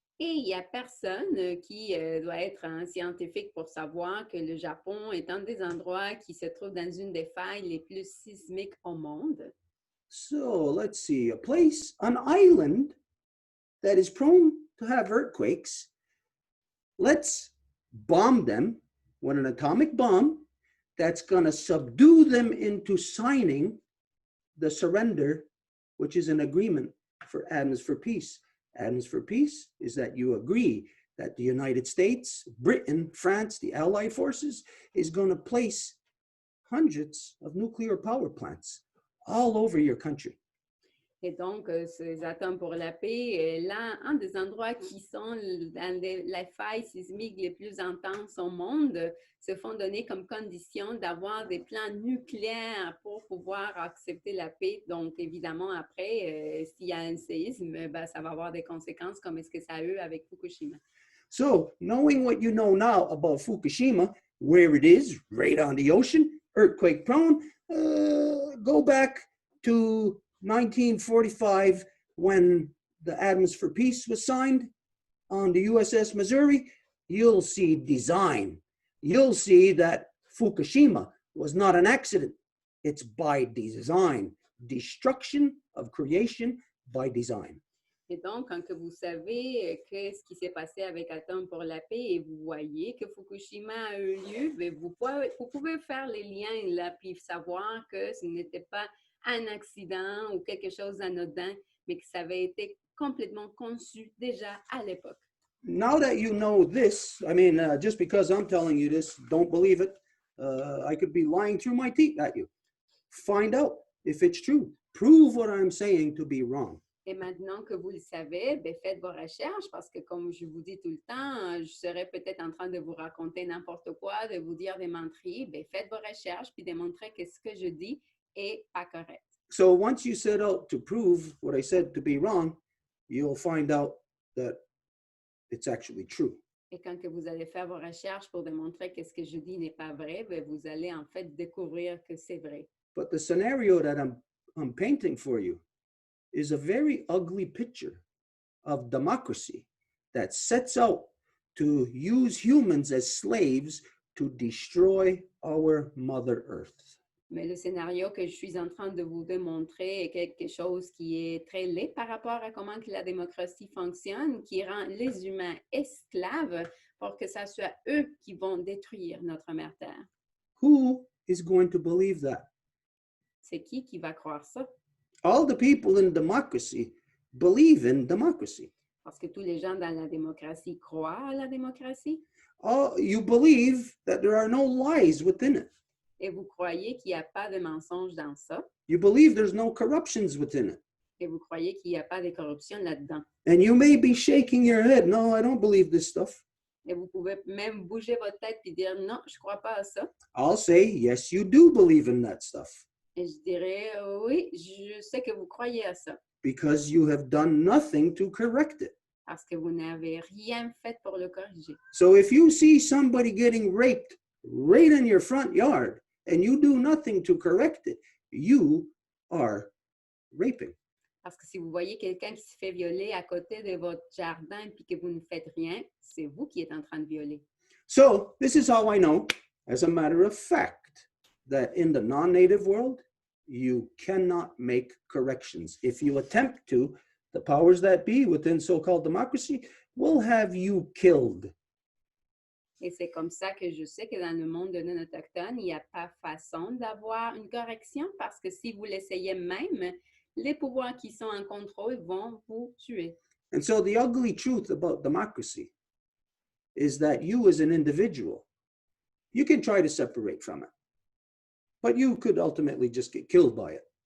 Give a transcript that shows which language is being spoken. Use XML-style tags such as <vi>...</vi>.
<fr>Et il n'y a personne qui doit être un scientifique pour savoir que le Japon est un des endroits qui se trouve dans une des failles les plus sismiques au monde.</fr> <en>So let's see, an island that is prone to have earthquakes. Let's bomb them with an atomic bomb that's going to subdue them into signing the surrender, which is an agreement for atoms for peace. Atoms for peace is that you agree that the United States, Britain, France, the Allied forces is going to place hundreds of nuclear power plants all over your country.</en> <fr>Et donc, ces atomes pour la paix, là, un des endroits qui sont dans les failles sismiques les plus intenses au monde, se font donner comme condition d'avoir des plans nucléaires pour pouvoir accepter la paix. Donc, évidemment, après, s'il y a un séisme, ben, ça va avoir des conséquences comme est-ce que ça a eu avec Fukushima.</fr> <en>So, knowing what you know now about Fukushima, where it is, right on the ocean, earthquake prone, go back to 1945 when the Atoms for Peace was signed on the USS Missouri. You'll see design. You'll see that Fukushima was not an accident. It's by design. Destruction of creation by design.</en> <fr>Et donc, quand que vous savez ce qui s'est passé avec Atomes pour la paix et vous voyez que Fukushima a eu lieu, bien, vous pouvez faire les liens là, puis savoir que ce n'était pas un accident ou quelque chose d'anodin, mais que ça avait été complètement conçu déjà à l'époque.</fr> <en>Now that you know this, I mean, just because I'm telling you this, don't believe it. I could be lying through my teeth at you. Find out if it's true. Prove what I'm saying to be wrong.</en> <fr>Et maintenant que vous le savez, bien, faites vos recherches parce que comme je vous dis tout le temps, je serais peut-être en train de vous raconter n'importe quoi, de vous dire des menteries. Bien, faites vos recherches puis démontrez que ce que je dis est pas correct.</fr> <en>So once you set out to prove what I said to be wrong, you'll find out that it's actually true.</en> <fr>Et quand que vous allez faire vos recherches pour démontrer que ce que je dis n'est pas vrai, bien, vous allez en fait découvrir que c'est vrai.</fr> <en>But the scenario that I'm painting for you is a very ugly picture of democracy that sets out to use humans as slaves to destroy our Mother Earth.</en> <fr>Mais le scénario que je suis en train de vous démontrer est quelque chose qui est très laid par rapport à comment que la démocratie fonctionne, qui rend les humains esclaves pour que ça soit eux qui vont détruire notre mère Terre.</fr> <en>Who is going to believe that?</en> <fr>C'est qui va croire ça?</fr> <en>All the people in democracy believe in democracy.</en> <fr>Parce que tous les gens dans la démocratie croient à la démocratie.</fr> <en>Oh, you believe that there are no lies within it.</en> <fr>Et vous croyez qu'il n'y a pas de mensonges dans ça.</fr> <en>You believe there's no corruptions within it.</en> <fr>Et vous croyez qu'il n'y a pas de corruption là-dedans.</fr> <en>And you may be shaking your head. No, I don't believe this stuff.</en> <fr>Et vous pouvez même bouger votre tête et dire non, je ne crois pas à ça.</fr> <en>I'll say, yes, you do believe in that stuff.</en> <fr>Et je dirais, oui, je sais que vous croyez à ça.</fr> <en>Because you have done nothing to correct it.</en> <fr>Parce que vous n'avez rien fait pour le corriger.</fr> <en>So if you see somebody getting raped right in your front yard and you do nothing to correct it, you are raping.</en> <fr>Parce que si vous voyez quelqu'un qui se fait violer à côté de votre jardin et que vous ne faites rien, c'est vous qui êtes en train de violer.</fr> <en>So this is how I know, as a matter of fact, that in the non-native world, you cannot make corrections. If you attempt to, the powers that be within so-called democracy will have you killed.</en> <fr>Et c'est comme ça que je sais que dans le monde de non-autochtones, il n'y a pas façon d'avoir une correction parce que si vous l'essayez même, les pouvoirs qui sont en contrôle vont vous tuer.</fr> <en>And so the ugly truth about democracy is that you as an individual, you can try to separate from it, but you could ultimately just get killed by it.</en>